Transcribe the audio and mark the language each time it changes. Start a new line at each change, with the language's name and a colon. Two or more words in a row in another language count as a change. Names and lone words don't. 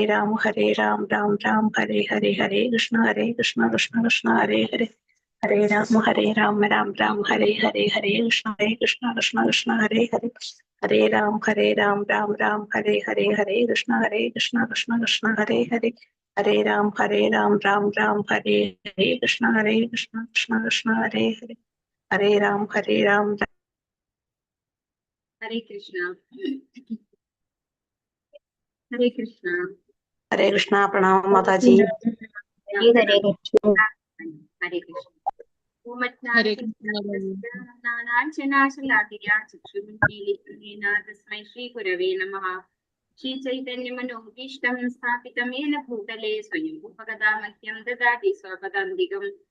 Sanskrit: രാം രാം ഹരേ ഹരേ ഹരേ കൃഷ്ണ കൃഷ്ണ ഹരേ ഹരേ ഹരേ രാം രാം ഹരേ ഹരേ ഹരേ കൃഷ്ണ കൃഷ്ണ ഹരേ ഹരേ ഹരേ രാം രാം ഹരേ ഹരേ ഹരേ കൃഷ്ണ കൃഷ്ണ ഹരേ ഹരേ ഹരേ രാം രാം ഹരേ ഹരേ കൃഷ്ണ കൃഷ്ണ ഹരേ ഹരേ ഹരേ രാം ഹരേ കൃഷ്ണ ഹരേ കൃഷ്ണ ഹരേ കൃഷ്ണ.
Malayalam: പ്രണാമം മാതാജി.
Sanskrit: ഹരേ കൃഷ്ണ. ഹരേ കൃഷ്ണ. തസ്മൈ ശ്രീ ഗുരവേ നമഃ. ശ്രീ ചൈതന്യമനോഭീഷ്ടം സ്ഥാപിതമേന ഭൂതലേ സ്വയം ഉപഗതാമഹ്യം ദദാതി സ്വപദാന്തികം.